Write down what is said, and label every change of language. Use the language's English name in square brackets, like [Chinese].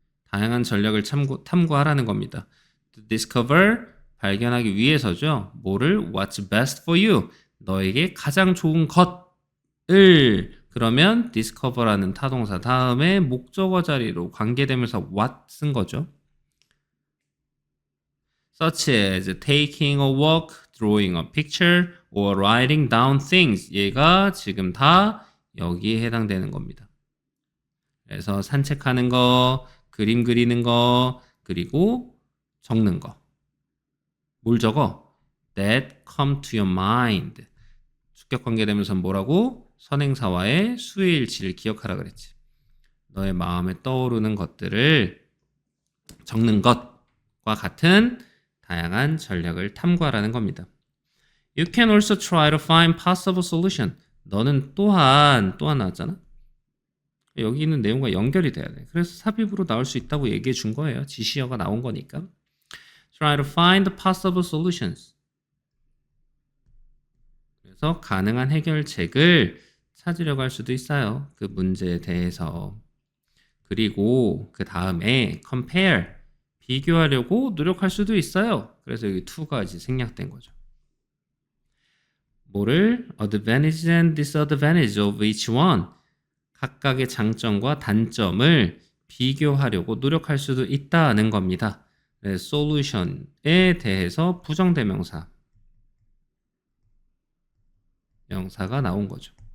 [Korean] 다양한 전략을 탐구하라는 겁니다. [English] To discover. [Korean] 발견하기 위해서죠. 뭐를? [English] What's best for you. [Korean] 너에게 가장 좋은 것을 그러면 discover라는 타동사 다음에 목적어 자리로 관계되면서 what 쓴 거죠. [English] such as taking a walk, drawing a picture, or writing down things. [Korean] 얘가 지금 다 여기에 해당되는 겁니다. 그래서 산책하는 거, 그림 그리는 거, 그리고 적는 거. 뭘 적어? [English] That come to your mind. [Korean] 주격관계대명사는 뭐라고? 선행사와의 수일치를 기억하라 그랬지. 너의 마음에 떠오르는 것들을 적는 것과 같은 다양한 전략을 탐구하라는 겁니다. [English] You can also try to find possible solution. [Korean] 너는 또한 나왔잖아. 여기 있는 내용과 연결이 돼야 돼. 그래서 삽입으로 나올 수 있다고 얘기해 준 거예요. 지시어가 나온 거니까. [English] Try to find possible solutions. [Korean] 그래서 가능한 해결책을 찾으려고 할 수도 있어요. 그 문제에 대해서. 그리고 그 다음에 compare, 비교하려고 노력할 수도 있어요. 그래서 여기 to가 이제 생략된 거죠. 뭐를? [English] advantage and disadvantage of each one. [Korean] 각각의 장점과 단점을 비교하려고 노력할 수도 있다는 겁니다. solution에 대해서 부정대명사 명사가 나온 거죠.